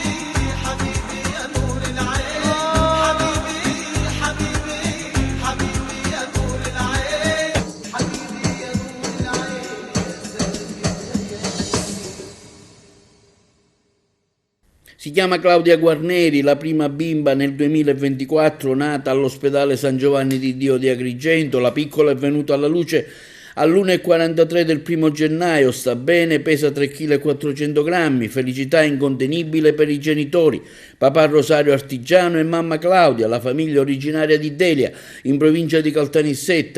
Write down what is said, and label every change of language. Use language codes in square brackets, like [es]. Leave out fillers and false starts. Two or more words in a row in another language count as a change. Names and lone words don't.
[ar] حبيبي يا نور العين حبيبي حبيبي حبيبي يا نور العين حبيبي يا نور العين [it] Si chiama Claudia Guarneri, la prima bimba nel 2024 nata all'ospedale San Giovanni di Dio di Agrigento. La piccola è venuta alla luce all'1,43 del 1 gennaio, sta bene, pesa 3,4 kg, felicità incontenibile per i genitori, papà Rosario Artigiano e mamma Claudia, la famiglia originaria di Delia, in provincia di Caltanissetta.